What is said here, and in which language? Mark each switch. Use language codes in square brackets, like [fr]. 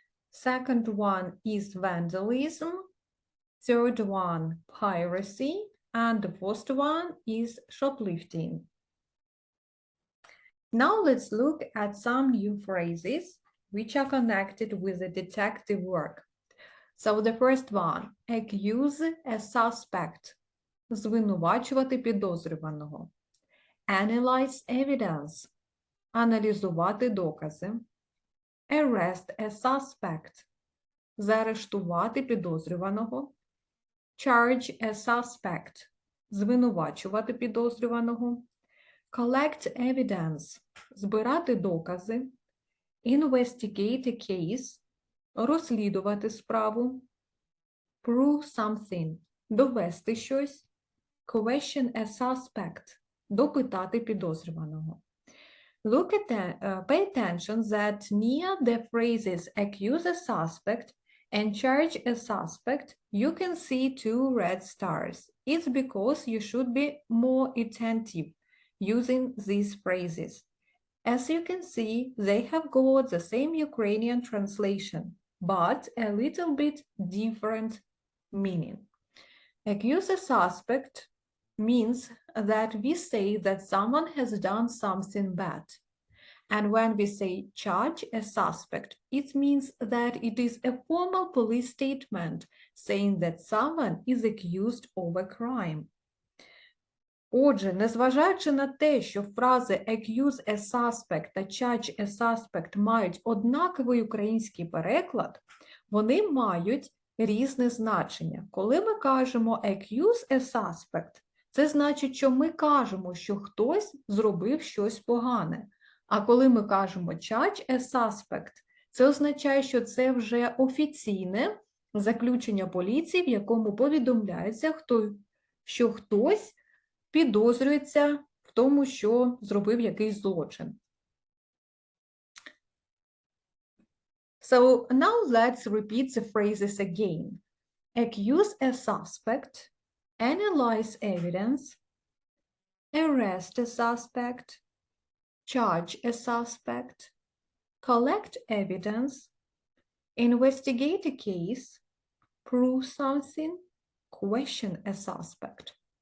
[en] Second one is vandalism. Third one, piracy. And the fourth one is shoplifting. Now let's look at some new phrases which are connected with the detective work. So the first one, accuse a suspect. [uk] Звинувачувати підозрюваного. [en] Analyze evidence. [uk] Аналізувати докази. [en] Arrest a suspect. [uk] Заарештувати підозрюваного. [en] Charge a suspect. [uk] Звинувачувати підозрюваного. [en] Collect evidence. [uk] Збирати докази. [en] Investigate a case. [uk] Розслідувати справу. [en] Prove something. [uk] Довести щось. [en] question a suspect. [uk] Допитати підозрюваного. [en] Pay attention that near the phrases accuse a suspect and charge a suspect, you can see two red stars. It's because you should be more attentive using these phrases. As you can see, they have got the same Ukrainian translation, but a little bit different meaning. Accuse a suspect means that we say that someone has done something bad. And when we say charge a suspect, it means that it is a formal police statement saying that someone is accused of a crime. [uk] Отже, незважаючи на те, що фрази accuse a suspect та charge a suspect мають однаковий український переклад, вони мають різне значення. Коли ми кажемо accuse a suspect, це значить, що ми кажемо, що хтось зробив щось погане. А коли ми кажемо charge a suspect, це означає, що це вже офіційне заключення поліції, в якому повідомляється, що хтось підозрюється в тому, що зробив якийсь злочин. [en] So now let's repeat the phrases again. Accuse a suspect, analyze evidence, arrest a suspect, charge a suspect, collect evidence, investigate a case, prove something, question a suspect.